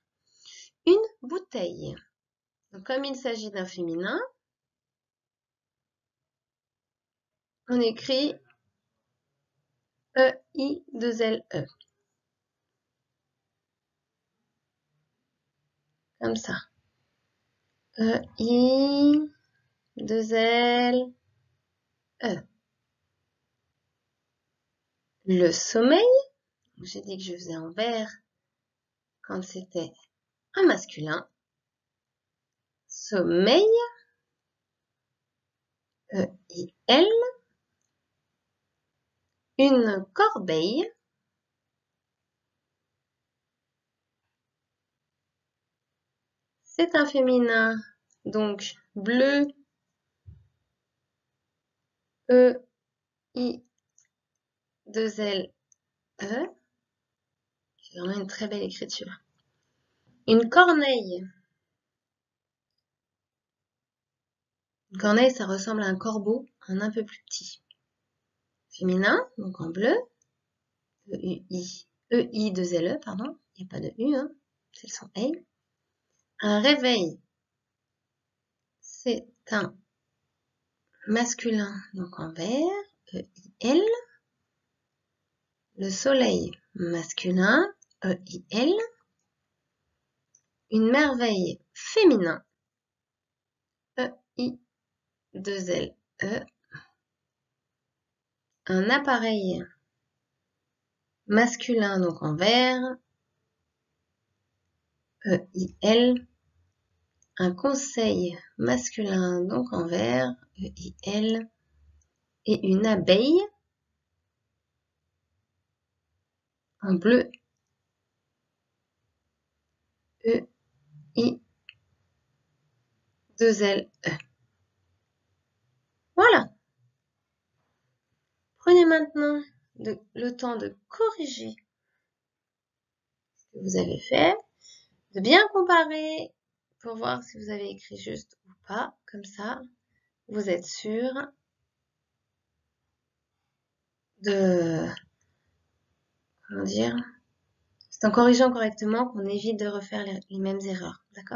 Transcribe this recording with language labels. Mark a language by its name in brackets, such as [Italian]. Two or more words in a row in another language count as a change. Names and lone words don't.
[French] Une bouteille. Donc, comme il s'agit d'un féminin, on écrit E-I-2-L-E. Comme ça. E-I-2-L-E. Le sommeil. J'ai dit que je faisais en vert quand c'était un masculin. Sommeil. E-I-L. Une corbeille. C'est un féminin, donc bleu, E-I-2-L-E. C'est vraiment une très belle écriture. Une corneille. Une corneille, ça ressemble à un corbeau, un peu plus petit. Féminin, donc en bleu. E-U-I. E-I-2-L-E, pardon. Il n'y a pas de U, hein. C'est le son E. Un réveil. C'est un masculin, donc en vert. E-I-L. Le soleil masculin. E-I-L. Une merveille féminin. E-I-2-L-E. Un appareil masculin, donc en vert. E-I-L. Un conseil masculin, donc en vert. E-I-L. Et une abeille en bleu. E-I-2-L-E. Voilà. Prenez maintenant le temps de corriger ce que vous avez fait, de bien comparer pour voir si vous avez écrit juste ou pas. Comme ça, vous êtes sûr de, comment dire, C'est en corrigeant correctement qu'on évite de refaire les mêmes erreurs, d'accord?